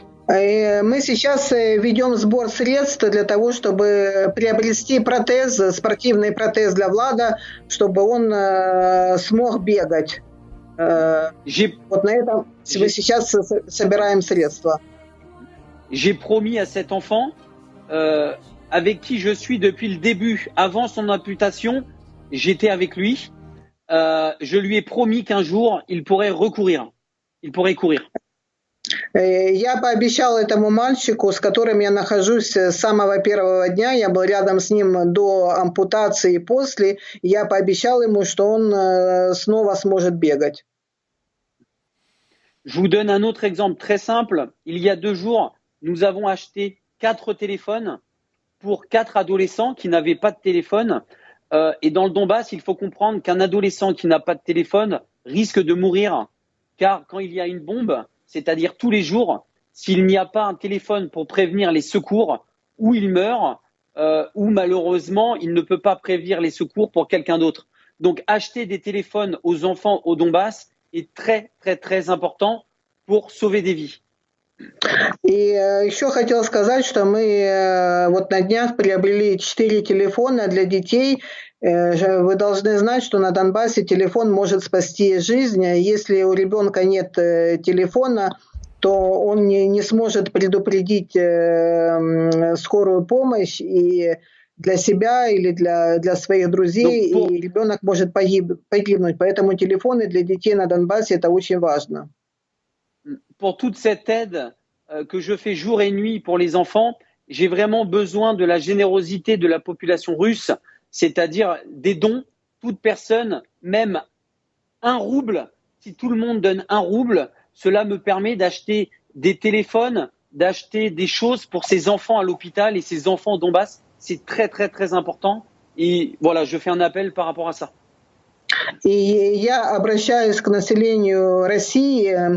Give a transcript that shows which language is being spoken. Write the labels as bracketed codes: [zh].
[ru] И мы сейчас ведем сбор средств для того, чтобы приобрести протез, спортивный протез для Влада, чтобы он смог бегать. Вот на этом мы сейчас собираем средства. [fr] J'ai promis à cet enfant, avec qui je suis depuis le début, avant son amputation, j'étais avec lui. Je lui ai promis qu'un jour, il pourrait recourir. Il pourrait courir. [ru] Я пообещал этому мальчику, с которым я нахожусь с самого первого дня, я был рядом с ним до ампутации и после, я пообещал ему, что он снова сможет бегать. [fr] Je vous donne un autre exemple très simple. Il y a 2 jours, nous avons acheté 4 téléphones pour 4 adolescents qui n'avaient pas de téléphone. Et dans le Donbass, il faut comprendre qu'un adolescent qui n'a pas de téléphone risque de mourir, car quand il y a une bombe, c'est-à-dire tous les jours, s'il n'y a pas un téléphone pour prévenir les secours, ou il meurt, ou malheureusement, il ne peut pas prévenir les secours pour quelqu'un d'autre. Donc, acheter des téléphones aux enfants au Donbass est très, très, très important pour sauver des vies. [ru] И еще хотел сказать, что мы вот на днях приобрели 4 телефона для детей. Вы должны знать, что на Донбассе телефон может спасти жизнь. Если у ребенка нет телефона, то он не сможет предупредить скорую помощь и для себя или для своих друзей, и ребенок может погибнуть. Поэтому телефоны для детей на Донбассе – это очень важно. [fr] Pour toute cette aide que je fais jour et nuit pour les enfants, j'ai vraiment besoin de la générosité de la population russe, c'est-à-dire des dons. Toute personne, même 1 rouble, si tout le monde donne 1 rouble, cela me permet d'acheter des téléphones, d'acheter des choses pour ces enfants à l'hôpital et ces enfants au Donbass. C'est très, très, très important. Et voilà, je fais un appel par rapport à ça. [ru] И я обращаюсь к населению России.